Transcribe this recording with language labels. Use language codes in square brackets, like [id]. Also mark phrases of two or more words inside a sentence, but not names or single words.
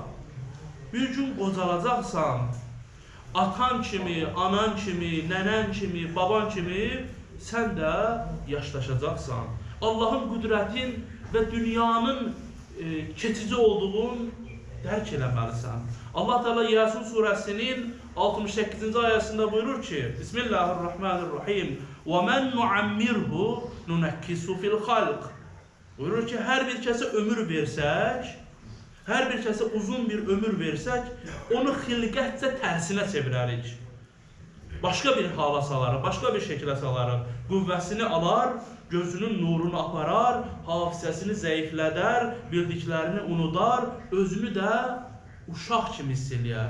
[az] Bir gün qocalacaqsan, atan kimi, anan kimi, nənən kimi, baban kimi sən də yaşlaşacaqsan. Allahın qüdrətin və dünyanın keçici olduğun dərk eləməlisən. Allah Teala Yasin surəsinin 68-ci ayəsində buyurur ki, Bismillahirrahmanirrahim. [ar] وَمَنْ نُعَمِّرْهُ نُنَكِّسُ فِي الْخَلْقِ. [az] Buyurur ki, hər bir kəsə ömür versək, hər bir kəsə uzun bir ömür versək, onu xilqətcə tərsinə çevirərik. Başqa bir hala salarıq, başqa bir şəklə salarıq. Qüvvəsini alar, gözünün nurunu aparar, hafizəsini zəiflədər, bildiklərini unudar, özünü də uşaq kimi hiss eləyər.